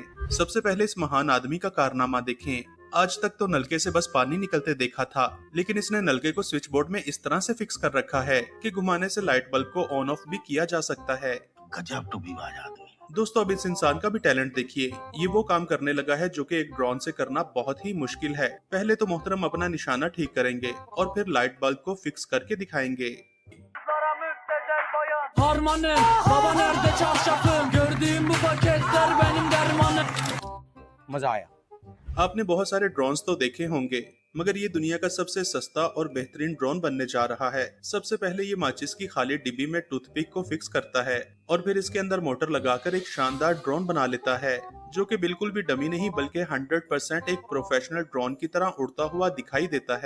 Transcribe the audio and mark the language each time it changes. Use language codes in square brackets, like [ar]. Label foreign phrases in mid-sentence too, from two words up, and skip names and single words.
[hi] सबसे पहले इस महान आदमी का कारनामा देखें। आज तक तो नलके से बस पानी निकलते देखा था, लेकिन इसने नलके को [en] switch board [hi] में इस तरह से फिक्स कर रखा है कि घुमाने से [en] light bulb [hi] को [en] on off [hi] भी किया जा सकता है। गजब टू भी आजादी। दोस्तों अब इस इंसान का भी टैलेंट देखिए। ये वो काम करने लगा है जो कि एक ड्रोन से करना बहुत ही मुश्किल है। पहले तो मोहतरम अपना निशाना ठीक करेंगे और फिर [en] light bulb [hi] को फिक्स करके दिखाएंगे। [tr] Harmanım, baba nerede çarşafım? Gördüğüm bu paketler benim dermanım. [hi] मजा आया। आपने बहुत सारे ड्रोन्स तो देखे होंगे, मगर ये दुनिया का सबसे सस्ता और बेहतरीन ड्रोन बनने जा रहा है। सबसे पहले ये माचिस की खाली डिब्बी में टूथपिक को फिक्स करता है और फिर इसके अंदर मोटर लगाकर एक शानदार ड्रोन बना लेता है, जो कि बिल्कुल भी डमी नहीं बल्कि 100% एक [en] professional drone [hi] की तरह उड़ता हुआ दिखाई देता है।